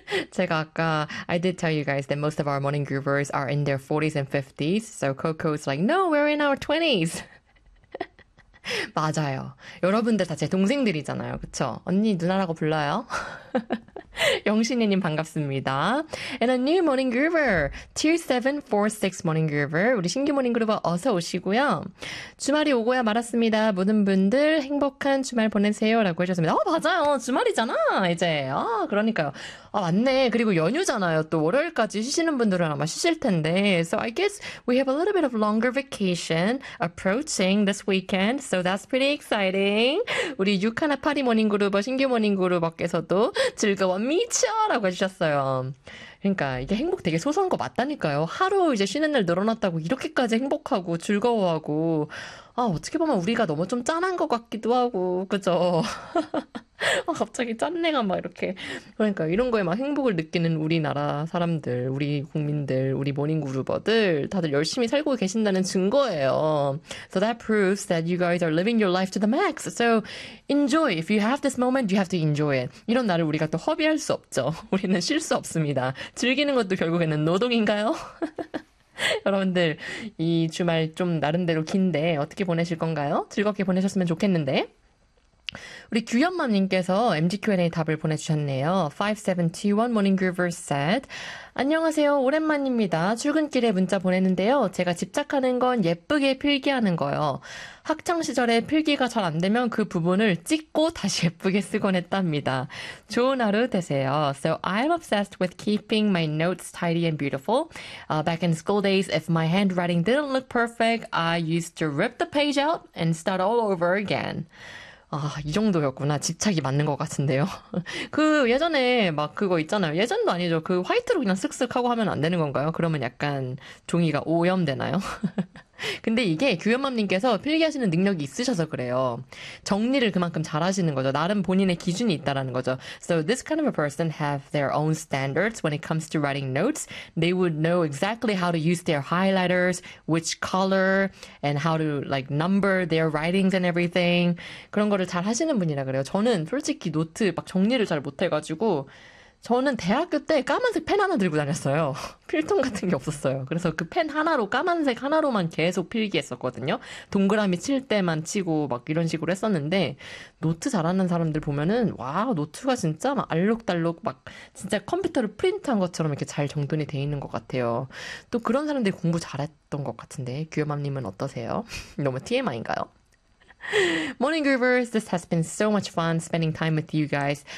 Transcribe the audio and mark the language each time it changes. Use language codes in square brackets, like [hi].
[ko] 제가 아까 [en] I did tell you guys that most of our morning groovers are in their 40s and 50s. So Coco's like, no, we're in our 20s. [ko] 맞아요. 여러분들 다제 동생들이잖아요. 그쵸? 언니 누나라고 불러요. 영신이님 반갑습니다. [en] And a new morning groover, 2746 morning groover, [ko] 우리 신규 [en] morning groover [ko] 어서 오시고요. 주말이 오고야 말았습니다. 모든 분들 행복한 주말 보내세요라고 해주셨습니다. 맞아요. 주말이잖아, 이제. 그러니까요. 맞네. 그리고 연휴잖아요. 또 월요일까지 쉬시는 분들은 아마 쉬실 텐데. [en] So I guess we have a little bit of longer vacation approaching this weekend. So that's pretty exciting. [ko] 우리 6182 모닝 그루버, 신규 모닝 그루버께서도 즐거워 미쳐라고 해주셨어요. 그러니까 이게 행복 되게 소소한 거 맞다니까요. 하루 이제 쉬는 날 늘어났다고 이렇게까지 행복하고 즐거워하고. 어떻게 보면 우리가 너무 좀 짠한 것 같기도 하고, 그죠? 갑자기 짠내가 막 이렇게. 그러니까 이런 거에 막 행복을 느끼는 우리나라 사람들, 우리 국민들, 우리 모닝그루버들, 다들 열심히 살고 계신다는 증거예요. [en] So that proves that you guys are living your life to the max. So enjoy. If you have this moment, you have to enjoy it. [ko] 이런 날을 우리가 또 허비할 수 없죠. 우리는 쉴수 없습니다. 즐기는 것도 결국에는 노동인가요? 여러분들, 이 주말 좀 나름대로 긴데 어떻게 보내실 건가요? 즐겁게 보내셨으면 좋겠는데. 우리 규현맘님께서 MG Q&A 답을 보내주셨네요. [en] 5721 Morning Groover said, [ko] 안녕하세요. 오랜만입니다. 출근길에 문자 보냈는데요. 제가 집착하는 건 예쁘게 필기하는 거요. 학창시절에 필기가 잘안 되면 그 부분을 찍고 다시 예쁘게 쓰곤 했답니다. 좋은 하루 되세요. [en] So I'm obsessed with keeping my notes tidy and beautiful. Back in school days, if my handwriting didn't look perfect, I used to rip the page out and start all over again. [ko] 아, 이 정도였구나. 집착이 맞는 것 같은데요. 그 예전에 막 그거 있잖아요. 예전도 아니죠. 그 화이트로 그냥 쓱쓱하고 하면 안 되는 건가요? 그러면 약간 종이가 오염되나요? 근데 이게 규현맘님께서 필기하시는 능력이 있으셔서 그래요. 정리를 그만큼 잘하시는 거죠. 나름 본인의 기준이 있다라는 거죠. [en] So this kind of a person have their own standards when it comes to writing notes. They would know exactly how to use their highlighters, which color, and how to like number their writings and everything. [ko] 그런 거를 잘 하시는 분이라 그래요. 저는 솔직히 노트 막 정리를 잘 못해가지고. 저는 대학교 때 까만색 펜 하나 들고 다녔어요. 필통 같은 게 없었어요. 그래서 그펜 하나로, 까만색 하나로만 계속 필기했었거든요. 동그라미 칠 때만 치고 막 이런 식으로 했었는데, 노트 잘하는 사람들 보면은, 와, 노트가 진짜 막 알록달록 막 진짜 컴퓨터를 프린트한 것처럼 이렇게 잘 정돈이 돼 있는 것 같아요. 또 그런 사람들이 공부 잘했던 것 같은데, 규현맘님은 어떠세요? 너무 TMI인가요? [en] Morning Groovers, this has been so much fun spending time with you guys.